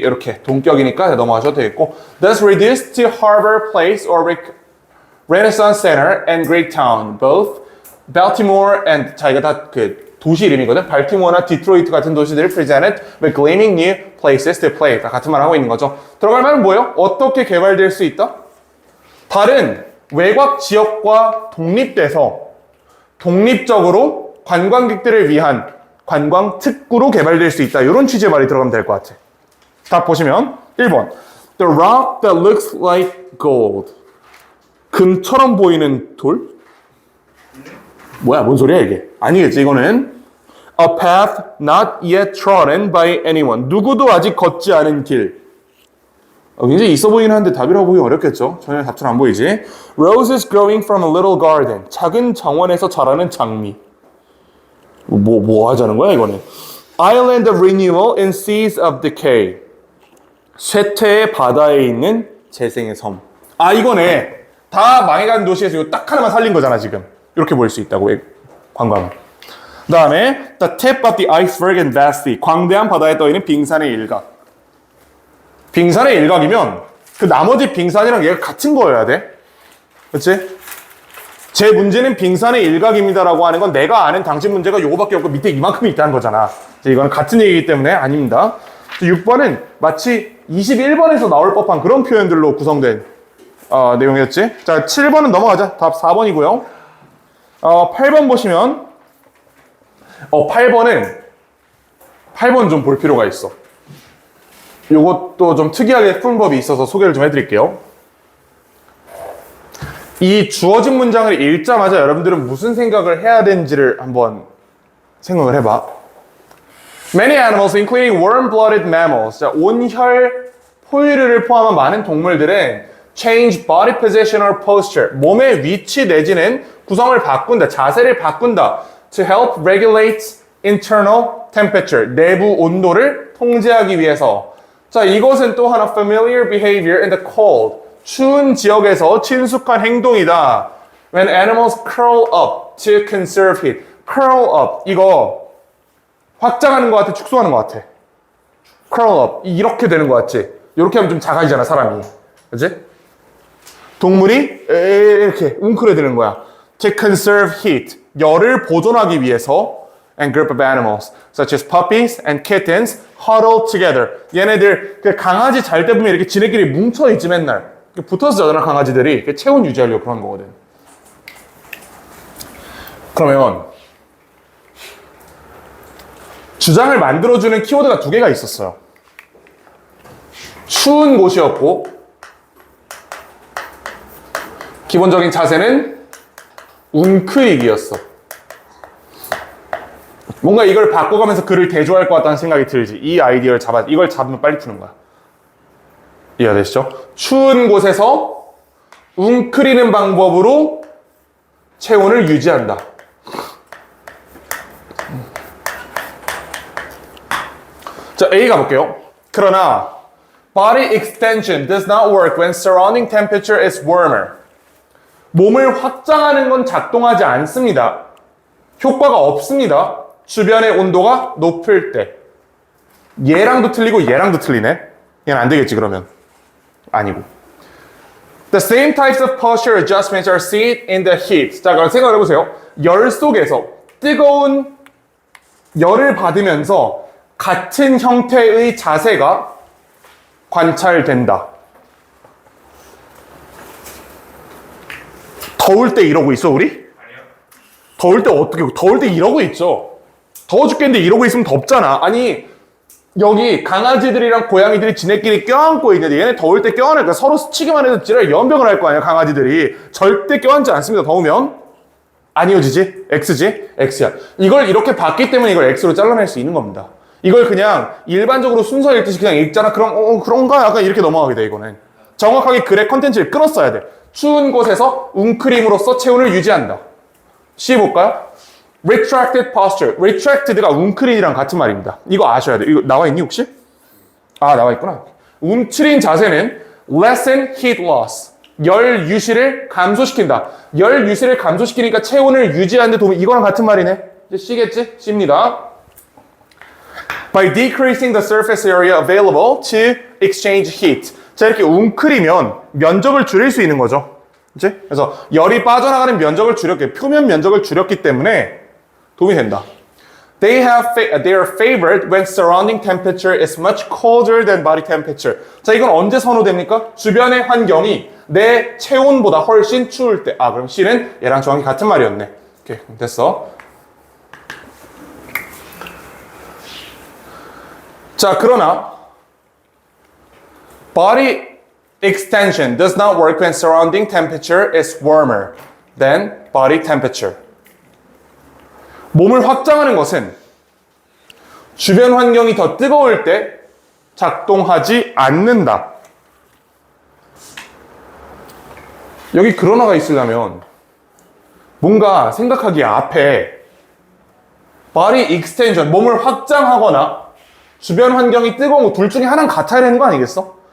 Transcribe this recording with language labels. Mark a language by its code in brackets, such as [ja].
[ko] 이렇게 동격이니까 넘어가셔도 되겠고 [en] thus reduced to harbor place or Renaissance Center and Greek Town, both Baltimore and [ko] 자 이거 다 그 도시 이름이거든. 발티모어나 디트로이트 같은 도시들을 [en] presented with gleaming new places to play. [ko] 다 같은 말 하고 있는 거죠. 들어갈 말은 뭐예요? 어떻게 개발될 수 있다? 다른 외곽 지역과 독립돼서 독립적으로 관광객들을 위한 관광 특구로 개발될 수 있다. 이런 취지의 말이 들어가면 될 것 같아. 답 보시면 1번 [en] The rock that looks like gold. [ko] 금처럼 보이는 돌? 뭐야, 뭔 소리야 이게? 아니겠지, 이거는 [en] A path not yet trodden by anyone. [ko] 누구도 아직 걷지 않은 길. 굉장히 있어 보이긴 한데 답이라고 보기 어렵겠죠? 전혀 답처럼 안 보이지? [en] Roses growing from a little garden. [ko] 작은 정원에서 자라는 장미. 뭐 하자는 거야, 이거는? [en] Island of renewal in seas of decay. [ko] 쇠퇴의 바다에 있는 재생의 섬. 아, 이거네. 다 망해간 도시에서 이거 딱 하나만 살린 거잖아, 지금. 이렇게 보일 수 있다고, 관광은. 그 다음에 [en] The tip of the iceberg and vastly. [ko] 광대한 바다에 떠있는 빙산의 일각. 빙산의 일각이면 그 나머지 빙산이랑 얘가 같은 거여야 돼. 그렇지? 제 문제는 빙산의 일각입니다라고 하는 건 내가 아는 당신 문제가 요거밖에 없고 밑에 이만큼 있다는 거잖아. 이거는 같은 얘기이기 때문에 아닙니다. 6번은 마치 21번에서 나올 법한 그런 표현들로 구성된 내용이었지. 자, 7번은 넘어가자. 답 4번이고요. 8번 보시면 8번 좀 볼 필요가 있어. 요것도 좀 특이하게 푸는 법이 있어서 소개를 좀 해드릴게요. 이 주어진 문장을 읽자마자 여러분들은 무슨 생각을 해야 되는지를 한번 생각을 해봐. [en] Many animals, including warm-blooded mammals, [ko] 자, 온혈 포유류를 포함한 많은 동물들은 [en] change body position or posture, [ko] 몸의 위치 내지는 구성을 바꾼다, 자세를 바꾼다. [en] To help regulate internal temperature, [ko] 내부 온도를 통제하기 위해서. 자, 이것은 또 하나 [en] familiar behavior in the cold, [ko] 추운 지역에서 친숙한 행동이다. [en] When animals curl up to conserve heat. curl up, [ko] 이거 확장하는 것 같아, 축소하는 것 같아. [en] curl up, [ko] 이렇게 되는 것 같지? 이렇게 하면 좀 작아지잖아, 사람이. 그치? 동물이 이렇게 웅크려드는 거야. [en] To conserve heat, [ko] 열을 보존하기 위해서. [en] And group of animals, such as puppies and kittens, huddle together. [ko] 얘네들 그 강아지 잘 때 보면 이렇게 지네끼리 뭉쳐있지 맨날. 붙어서 자잖아, 강아지들이. 체온 유지하려고 그런 거거든. 그러면 주장을 만들어주는 키워드가 2개가 있었어요. 추운 곳이었고 기본적인 자세는 웅크리기였어. 뭔가 이걸 바꿔가면서 글을 대조할 것 같다는 생각이 들지. 이 아이디어를 이걸 잡으면 빨리 푸는 거야. 이해가 되시죠? 추운 곳에서 웅크리는 방법으로 체온을 유지한다. 자, A 가볼게요. 그러나 [en] body extension does not work when surrounding temperature is warmer. [ko] 몸을 확장하는 건 작동하지 않습니다. 효과가 없습니다. 주변의 온도가 높을 때. 얘랑도 틀리고 얘랑도 틀리네. 얘는 안 되겠지, 그러면. 아니고. [en] The same types of posture adjustments are seen in the heat. [ko] 자, 그럼 생각을 해보세요. 열 속에서 뜨거운 열을 받으면서 같은 형태의 자세가 관찰된다. 더울 때 이러고 있어, 우리? 아니요. 더울 때 어떻게, 더울 때 이러고 있죠. 더워 죽겠는데 이러고 있으면 덥잖아. 아니, 여기 강아지들이랑 고양이들이 지네끼리 껴안고 있는데 얘네 더울 때 껴안으니까 서로 스치기만 해도 지랄 연병을 할 거 아니야, 강아지들이. 절대 껴안지 않습니다, 더우면. 아니어지지? X지? X야. 이걸 이렇게 봤기 때문에 이걸 X로 잘라낼 수 있는 겁니다. 이걸 그냥 일반적으로 순서 읽듯이 그냥 읽잖아. 그럼 그런가? 약간 이렇게 넘어가게 돼, 이거는. 정확하게 글의 컨텐츠를 끊었어야 돼. 추운 곳에서 웅크림으로써 체온을 유지한다. C 볼까요? [en] Retracted posture. [ko] Retracted가 웅크림이랑 같은 말입니다. 이거 아셔야 돼. 이거 나와 있니 혹시? 아, 나와 있구나. 움츠린 자세는 [en] lessen heat loss. [ko] 열 유실을 감소시킨다. 열 유실을 감소시키니까 체온을 유지하는 데 도움이, 이거랑 같은 말이네. 이제 C겠지? C입니다. [en] By decreasing the surface area available to exchange heat. [ko] 자, 이렇게 웅크리면 면적을 줄일 수 있는 거죠. 그치? 그래서 열이 빠져나가는 면적을 줄였기, 표면 면적을 줄였기 때문에 도움이 된다. [en] They are favored when surrounding temperature is much colder than body temperature. [ko] 자, 이건 언제 선호됩니까? 주변의 환경이 내 체온보다 훨씬 추울 때. 아, 그럼 C는 얘랑 정확히 같은 말이었네. 오케이, 됐어. 자, 그러나 [en] body extension does not work when surrounding temperature is warmer than body temperature. [ko] 몸을 확장하는 것은 주변 환경이 더 뜨거울 때 작동하지 않는다. 여기 그러나가 있으려면 뭔가 생각하기에 앞에 [en] body extension, [ko] 몸을 확장하거나 주변 환경이 뜨거운 거 둘 중에 하나는 같아야 되는 거 아니겠어?